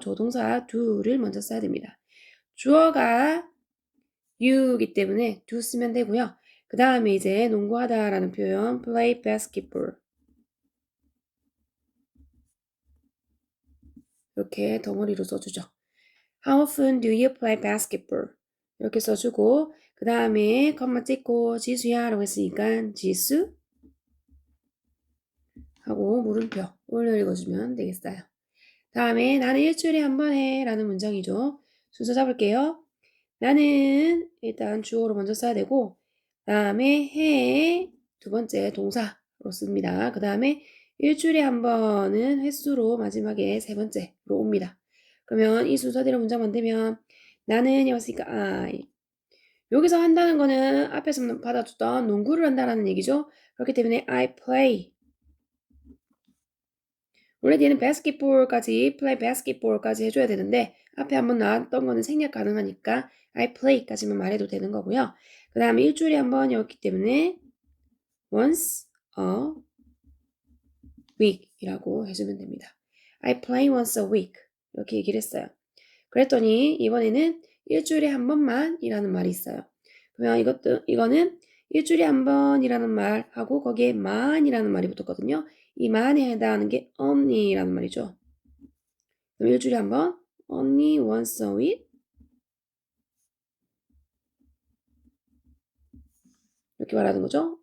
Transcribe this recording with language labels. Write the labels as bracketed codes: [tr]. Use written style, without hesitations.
[ko] 조동사 do를 먼저 써야 됩니다. 주어가 you이기 때문에 do 쓰면 되고요. 그 다음에 이제 농구하다라는 표현 play basketball 이렇게 덩어리로 써주죠. [en] How often do you play basketball? [ko] 이렇게 써주고 그 다음에 컴마 찍고 지수야 라고 했으니까 지수 하고 물음표 올려 읽어주면 되겠어요. 다음에 나는 일주일에 한 번 해 라는 문장이죠. 순서 잡을게요. 나는 일단 주어로 먼저 써야 되고 다음에 해 두 번째 동사로 씁니다. 그 다음에 일주일에 한 번은 횟수로 마지막에 세 번째로 옵니다. 그러면 이 순서대로 문장 만들면 나는 여기서니까 I 여기서 한다는 거는 앞에서 받아줬던 농구를 한다라는 얘기죠. 그렇기 때문에 I play 원래 얘는 basketball까지 play basketball까지 해줘야 되는데 앞에 한번 나왔던 거는 생략 가능하니까 I play까지만 말해도 되는 거고요. 그 다음에 일주일에 한 번이었기 때문에 [en] once a week [ko] 이라고 해주면 됩니다. [en] I play once a week [ko] 이렇게 얘기를 했어요. 그랬더니 이번에는 일주일에 한 번만 이라는 말이 있어요. 그러면 이거는 일주일에 한 번이라는 말하고 거기에 만이라는 말이 붙었거든요. 이 만에 해당하는 게 only라는 말이죠. 그럼 일주일에 한 번, [en] only once a week [ko] 이렇게 말하는 거죠.